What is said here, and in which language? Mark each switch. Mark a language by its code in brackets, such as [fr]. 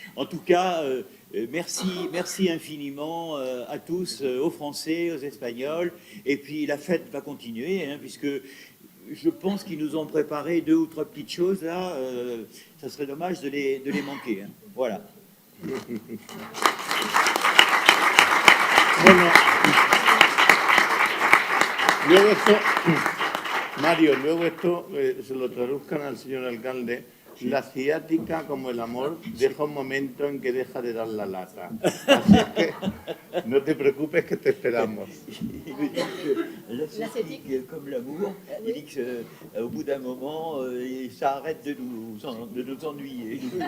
[fr] En tout cas, merci infiniment à tous, aux Français, aux Espagnols. Et puis la fête va continuer, hein, puisque je pense qu'ils nous ont préparé 2 ou 3 petites choses là. Ça serait dommage de les manquer. Hein. Voilà. [es] Bueno, luego esto, Mario, luego esto se lo traduzcan al señor alcalde. La ciática, como el amor, deja un momento en que deja de dar la lata. Así es que no te preocupes que te esperamos. [fr] Il me dit que l'ascétique, comme l'amour, il dit qu'au bout d'un moment, ça arrête de nous ennuyer.